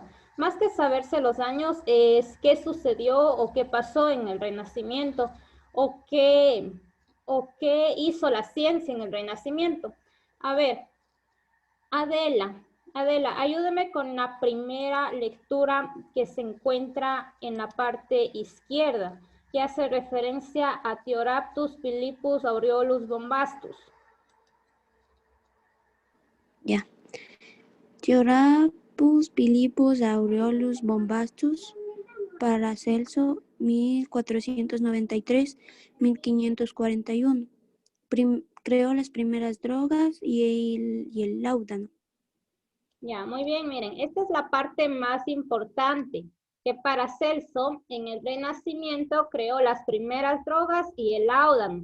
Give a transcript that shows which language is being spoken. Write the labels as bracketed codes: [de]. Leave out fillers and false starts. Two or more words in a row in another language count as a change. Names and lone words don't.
[es] Más que saberse los años, es qué sucedió o qué pasó en el Renacimiento o qué hizo la ciencia en el Renacimiento. A ver, Adela, ayúdame con la primera lectura que se encuentra en la parte izquierda, que hace referencia a Theoraptus Philippus Aureolus Bombastus. Ya. Theoraptus Philippus Aureolus Bombastus, Paracelso, 1493-1541. Creó las primeras drogas y el láudano. Ya, muy bien, miren, esta es la parte más importante, que Paracelso en el Renacimiento creó las primeras drogas y el láudano.